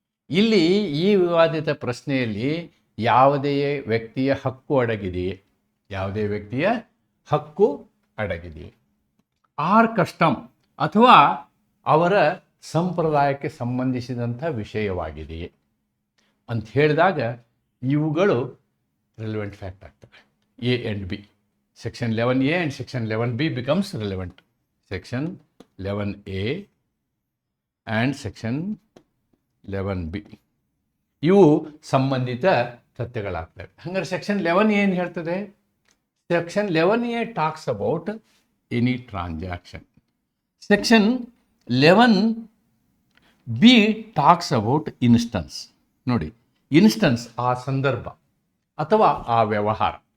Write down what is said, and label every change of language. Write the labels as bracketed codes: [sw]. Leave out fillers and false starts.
[kn] ಇಲ್ಲಿ ಈ ವಿವಾದಿತ ಪ್ರಶ್ನೆಯಲ್ಲಿ ಯಾವುದೇ ವ್ಯಕ್ತಿಯ ಹಕ್ಕು ಅಡಗಿದೆಯೇ, ಯಾವುದೇ ವ್ಯಕ್ತಿಯ ಹಕ್ಕು ಅಡಗಿದೆಯೇ, ಆರ್ ಕಸ್ಟಮ್ ಅಥವಾ ಅವರ ಸಂಪ್ರದಾಯಕ್ಕೆ ಸಂಬಂಧಿಸಿದಂಥ ವಿಷಯವಾಗಿದೆಯೇ ಅಂತ ಹೇಳಿದಾಗ ಇವುಗಳು ರಿಲೆವೆಂಟ್ ಫ್ಯಾಕ್ಟ್ ಆಗ್ತವೆ. [en] A and B. Section 11A and Section 11B becomes relevant. Section 11A and Section 11B [kn] ಇವು ಸಂಬಂಧಿತ ತಥ್ಯಗಳಾಗ್ತವೆ. ಹಾಗಾದ್ರೆ ಸೆಕ್ಷನ್ 11 ಏನು ಹೇಳ್ತದೆ? [en] Section 11A talks about any transaction. Section 11B talks about instance. [kn] ನೋಡಿ, ಇನ್ಸ್ಟನ್ಸ್ ಆ ಸಂದರ್ಭ ಅಥವಾ ಆ ವ್ಯವಹಾರ.